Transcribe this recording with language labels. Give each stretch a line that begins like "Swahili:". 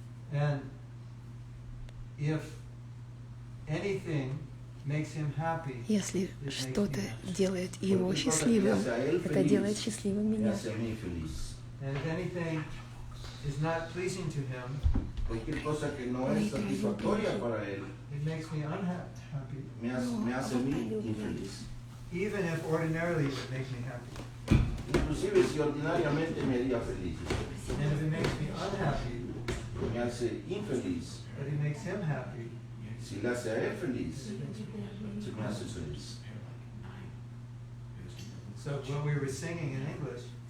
English: And if anything makes him happy,
Russian: Если что-то делает его счастливым, это делает счастливым меня.
English: and if anything is not pleasing to him,
Spanish: Cualquier cosa que no es satisfactoria para él
English: it makes me unhappy.
Spanish: me hace a mí infeliz.
English: Even if ordinarily it would make me happy.
Spanish: Inclusive si ordinariamente me haría feliz,
English: And if it makes me unhappy,
Spanish: me hace infeliz.
English: but it makes him happy,
Spanish: Si le hace a él feliz, se me hace feliz.
English: so what we were singing in English,